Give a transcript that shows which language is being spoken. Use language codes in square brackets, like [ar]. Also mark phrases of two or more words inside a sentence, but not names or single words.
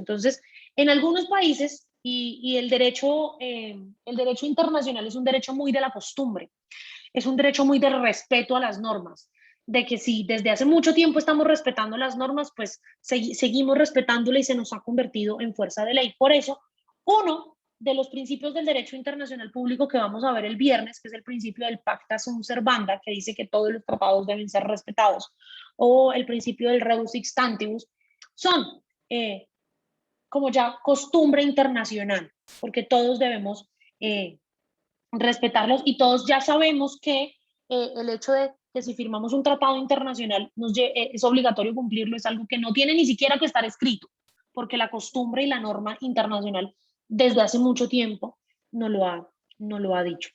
[es] Entonces, en algunos países, y el derecho internacional es un derecho muy de la costumbre, es un derecho muy del respeto a las normas, de que si desde hace mucho tiempo estamos respetando las normas, pues seguimos respetándolas y se nos ha convertido en fuerza de ley. Por eso, uno de los principios del derecho internacional público que vamos a ver el viernes, que es el principio del pacta [la] sunt servanda, [es] que dice que todos los tratados deben ser respetados, o el principio del [la] rebus sic stantibus, [es] son como ya costumbre internacional, porque todos debemos respetarlos y todos ya sabemos que el hecho de que si firmamos un tratado internacional es obligatorio cumplirlo, es algo que no tiene ni siquiera que estar escrito, porque la costumbre y la norma internacional desde hace mucho tiempo no lo ha dicho.